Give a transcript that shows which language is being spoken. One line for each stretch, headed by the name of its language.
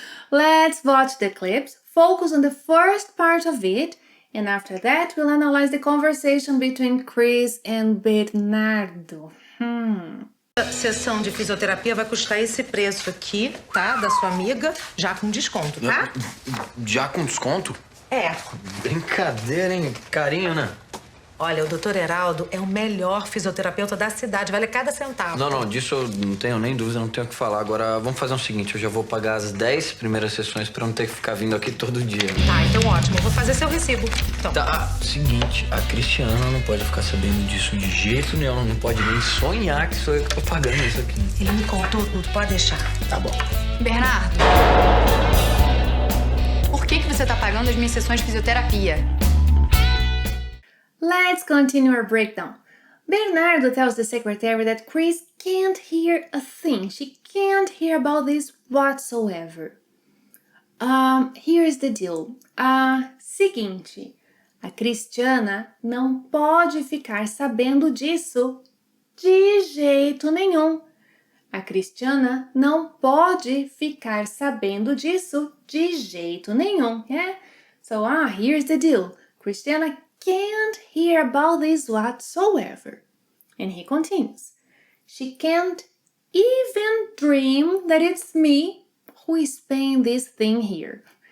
English: Let's watch the clips, focus on the first part of it, and after that we'll analyze the conversation between Chris and Bernardo.
Portuguese: A sessão de fisioterapia vai custar esse preço aqui, tá? Da sua amiga, já com desconto, tá? Já com desconto? É. Brincadeira, hein? Carinho, né? Olha, o Dr. Heraldo é o melhor fisioterapeuta da cidade, vale cada centavo. Não, disso eu não tenho nem dúvida, não tenho o que falar. Agora, vamos fazer o seguinte, eu já vou pagar as 10 primeiras sessões pra não ter que ficar vindo aqui todo dia. Tá, então ótimo, eu vou fazer seu recibo. Então. Tá, seguinte, a Cristiana não pode ficar sabendo disso de jeito nenhum, ela não pode nem sonhar que sou eu que tô pagando isso aqui. Ele me contou tudo, pode deixar. Tá bom. Bernardo, por que você tá pagando as minhas sessões de fisioterapia?
English: Let's continue our breakdown. Bernardo tells the secretary that Chris can't hear a thing. She can't hear about this whatsoever. Here's the deal.
Portuguese: Seguinte, a Cristiana não pode ficar sabendo disso de jeito nenhum. A Cristiana não pode ficar sabendo disso de jeito nenhum.
English: Yeah? So, here's the deal. Cristiana can't hear about this whatsoever. And he continues. She can't even dream that it's me who is paying this thing here.